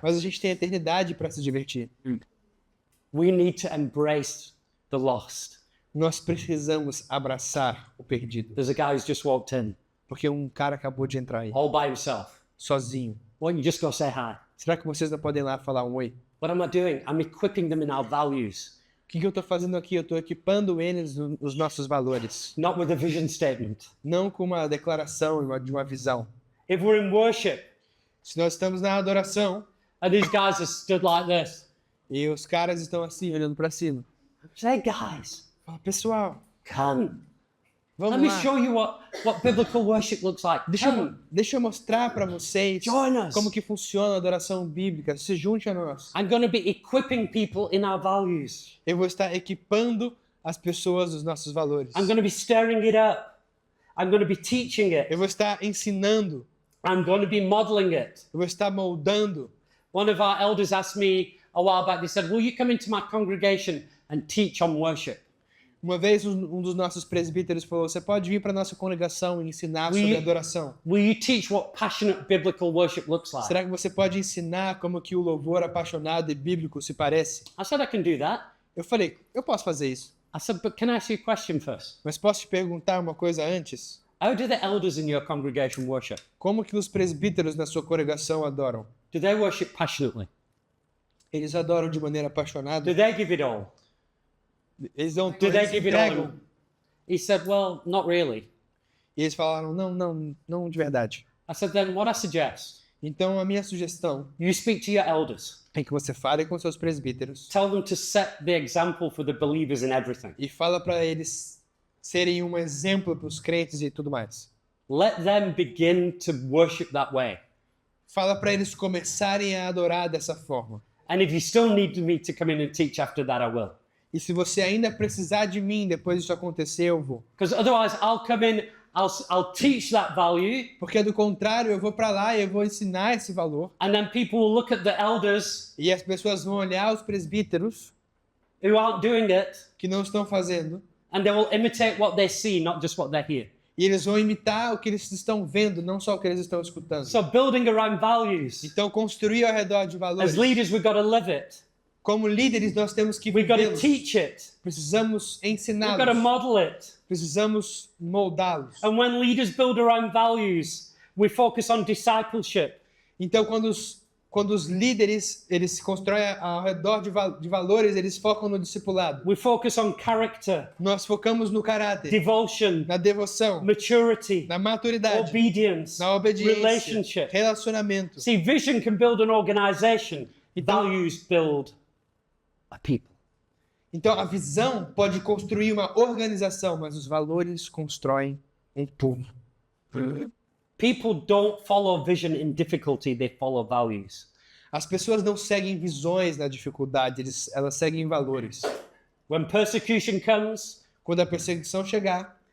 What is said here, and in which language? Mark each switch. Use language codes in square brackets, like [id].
[pt] mas a gente tem a eternidade para se divertir. [en] We need to embrace the lost. [pt] Nós precisamos abraçar o perdido. [en] There's a guy who's just walked in, [pt] Porque um cara acabou de entrar aí, [en] all by himself. [pt] sozinho. [en] Why don't you just go say hi? [pt] Será que vocês não podem ir lá falar um oi? [en] What am I doing? I'm equipping them in our values, [pt] O que eu estou fazendo aqui? Eu estou equipando eles nos nossos valores. [en] not with a vision statement. [pt] Não com uma declaração de uma visão. [en] If we're in worship [pt] Se nós estamos na adoração [en] and these guys are stood like this, [pt] e os caras estão assim, olhando para cima. [en] say, guys, [pt] Fala, pessoal, [en] come. Let [pt] vamos [en] me [pt] lá. [en] show you what biblical worship looks like. Come. [pt] Deixa eu mostrar para vocês [en] Join us. [pt] como que funciona a adoração bíblica. Se junte a nós. [en] I'm going to be equipping people in our values. [pt] Eu vou estar equipando as pessoas dos nossos valores. [en] I'm going to be stirring it up. I'm going to be teaching it. [pt] Eu vou estar ensinando. [en] I'm going to be modeling it. [pt] Eu vou estar moldando. [en] One of our elders asked me a while back, they said, will you come into my congregation and teach on worship? [pt] Uma vez um dos nossos presbíteros falou: você pode vir para nossa congregação e ensinar sobre adoração. [en] Will you teach what passionate biblical worship looks like? [pt] Será que você pode ensinar como que o louvor apaixonado e bíblico se parece? [en] I said, I can do that. [pt] Eu falei: eu posso fazer isso. [en] I said, but can I ask you a question first? [pt] Mas posso te perguntar uma coisa antes? [en] How do the elders in your congregation worship? [pt] Como que os presbíteros na sua congregação adoram? [en] Do they worship passionately? [pt] Eles adoram de maneira apaixonada? [en] Do they give it all? [pt] Eles dão [en] Do [pt] tudo, [en] they [pt] eles [en] give it all? [pt] entregam. [en] He said, well, not really. [pt] E eles falaram, não de verdade. [en] I said, then what I suggest, [pt] Então a minha sugestão [en] you speak to your elders. [pt] é que você fale com seus presbíteros [en] Tell them to set the example for the believers in everything. [pt] e fala para eles serem um exemplo para os crentes e tudo mais. [en] Let them begin to worship that way. [pt] Fala para eles começarem a adorar dessa forma. [en] And if you still need me to come in and teach after that, I will. [pt] E se você ainda precisar de mim depois disso acontecer, eu vou. [en] Because otherwise, I'll come in, I'll teach that value, [pt] Porque do contrário, eu vou para lá e eu vou ensinar esse valor. [en] and then people will look at the elders [pt] E as pessoas vão olhar os presbíteros [en] who aren't doing it, [pt] que não estão fazendo. [en] and they will imitate what they see, not just what they hear. [pt] E eles vão imitar o que eles estão vendo, não só o que eles estão escutando. [en] So building around values. [pt] Então, construir ao redor de valores. [en] As leaders, we've got to live it. [pt] Como líderes, nós temos que [en] We've got to [pt] vivê-los. [en] teach it. [pt] Precisamos [en] We've got to [pt] ensiná-los. [en] model it. [pt] Precisamos moldá-los. [en] And when leaders build around values, we focus on discipleship. [pt] Então, quando os líderes eles se constroem ao redor de valores, eles focam no discipulado. [en] We focus on character, [pt] Nós focamos no caráter, [en] devotion, [pt] na devoção, [en] maturity, [pt] na maturidade, [en] obedience, [pt] na obediência, [en] relationship. [pt] relacionamento. [en] See, vision can build an organization. Values build a people. [pt] Então, a visão pode construir uma organização, mas os valores constroem um povo. [en] People don't follow vision in difficulty, they follow values. [pt] As pessoas não seguem visões na dificuldade, elas seguem valores. [en] When persecution comes, [pt] Quando a perseguição chegar,